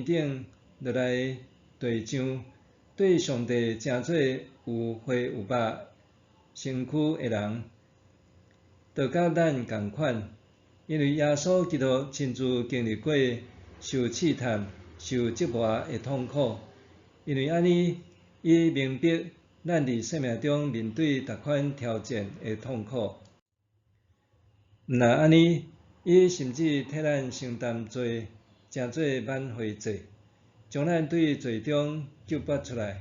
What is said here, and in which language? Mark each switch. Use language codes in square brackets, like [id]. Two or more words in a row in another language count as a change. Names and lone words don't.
[nan] 顶落来地上，对上帝成做有血有肉身躯的人，就甲咱同款，因为耶稣基督亲自经历过受试探、受折磨的痛苦，因为安尼，伊明白咱伫生命中面对逐款挑战的痛苦。毋但安尼，伊甚至替咱承担罪，成做挽回祭，将咱对罪中救拔出来。